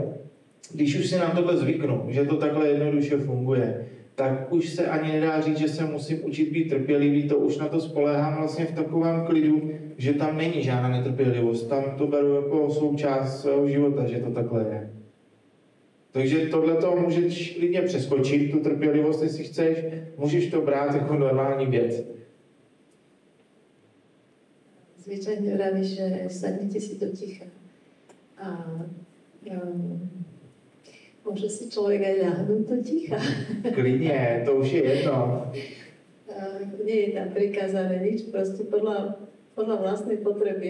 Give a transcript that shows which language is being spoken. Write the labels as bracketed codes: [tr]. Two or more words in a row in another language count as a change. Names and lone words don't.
[cs] Když už si na tohle zvyknu, že to takhle jednoduše funguje, tak už se ani nedá říct, že se musím učit být trpělivý, to už na to spoléhám vlastně v takovém klidu, že tam není žádná netrpělivost, tam to beru jako součást svého života, že to takhle je. Takže tohleto můžeš klidně přeskočit, tu trpělivost, jestli chceš, můžeš to brát jako normální věc. [sk] Zvyčajne vravíš, že sadnite si do ticha. A môže si človek aj ľahnúť do ticha. [cs] Klidně, to už je jedno. [sk] Nie je tam prikázané nič, proste podľa vlastnej potreby.